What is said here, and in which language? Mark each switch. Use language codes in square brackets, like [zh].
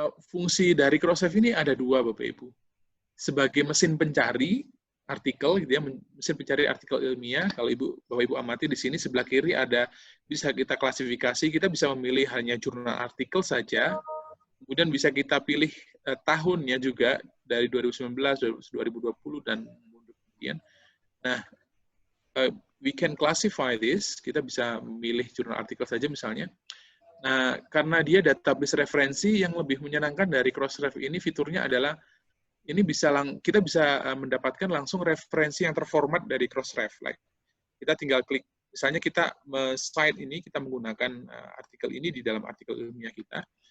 [id] Fungsi dari Crossref ini ada 2, Bapak Ibu. Sebagai mesin pencari artikel, gitu ya, mesin pencari artikel ilmiah. Kalau Bapak Ibu amati di sini sebelah kiri ada, bisa kita klasifikasi, kita bisa memilih hanya jurnal artikel saja, kemudian bisa kita pilih tahunnya juga dari 2019, 2020 dan kemudian. [en] Nah, we can classify this. [id] Kita bisa memilih jurnal artikel saja misalnya. Nah, karena dia database referensi, yang lebih menyenangkan dari Crossref ini fiturnya adalah ini kita bisa mendapatkan langsung referensi yang terformat dari Crossref. Kita tinggal klik, misalnya kita site ini, kita menggunakan artikel ini di dalam artikel ilmiah kita.